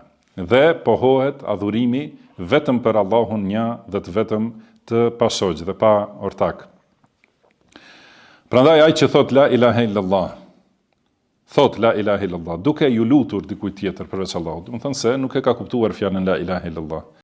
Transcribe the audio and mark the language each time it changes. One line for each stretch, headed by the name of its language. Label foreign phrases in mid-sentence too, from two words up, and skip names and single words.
Albanian: Dhe pohohet adhurimi vetëm për Allahun një dhe të vetëm të pashoq dhe pa ortak. Prandaj ai që thot
Arabic: لا إله إلا الله,
Albanian: thot
Arabic: لا إله إلا الله,
Albanian: duke ju lutur dikujt tjetër përveç Allahut, do të thonë se nuk e ka kuptuar fjalën
Arabic: لا إله إلا الله.